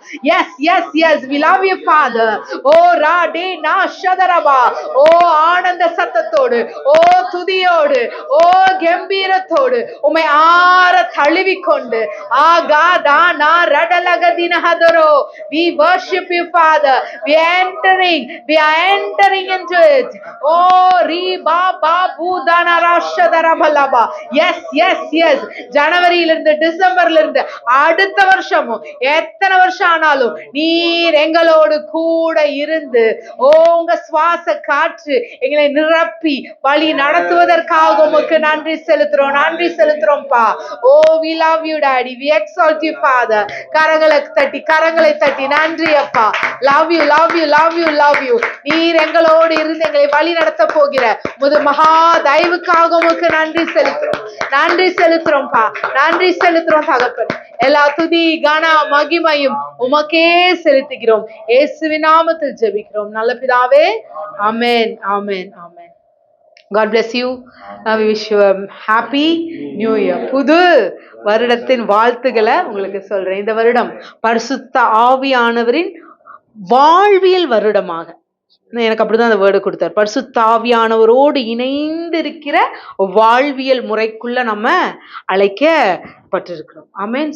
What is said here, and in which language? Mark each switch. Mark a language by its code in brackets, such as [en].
[en] Yes, yes, yes, we love you Father. ஓ ரா டே நா ஷதரபா. [ta] ஓ ஆனந்த சத்தத்தோடு, ஓ துதியோடு, ஓ கம்பீரத்தோடு உம்மை ஆற தழுவிக்கொண்டு ஆகா தானா ரடலகதினஹதரோ. [en] We worship you Father. We are entering into it. Oh ரி பா பா பூதானா ராஷதரபலபா. Yes, yes, yes. [ta] ஜனவரியிலிருந்து டிசம்பர்ல இருந்து அடுத்த வருஷமும் எத்தனை வருஷம் ஆனாலும் நீர் எங்களோடு கூட இருந்து உங்க சுவாச காற்று எங்களை நிரப்பி வழி நடத்துவதற்காக உமக்கு நன்றி செலுத்துறோம், நன்றி செலுத்துறோம்பா. [en] Oh we love you daddy, we exalt you Father. [ta] கரங்களை தட்டி நன்றி அப்பா. [en] love you love you love you love you. [ta] நீர் எங்களோடு இருந்து எங்களை வழி நடத்த போகிற முது மகா தயவுக்காக உமக்கு நன்றி செலுத்துறோம்பா. நன்றி செலுத்துறோம் தகப்பன். எல்லா துதி கன மகிமையும் உமக்கே செலுத்துகிறோம். இயேசுவின் நாமத்தில் ஜெபிக்கிறோம் நல்ல பிதாவே. ஆமென் ஆமென் ஆமென். [en] God bless you. We wish you a happy new year. [ta] புது வருடத்தின் வாழ்த்துக்களை உங்களுக்கு சொல்றேன். இந்த வருடம் பரிசுத்த ஆவியானவரின் வாழ்வியல் வருடமாக, எனக்கு அப்படிதான் அந்த வேர்டு கொடுத்தார். பரிசுத்த ஆவியானவரோடு இணைந்து இருக்கிற வாழ்வியல் முறைக்குள்ள நம்ம அழைக்கப்பட்டிருக்கிறோம். ஆமென்.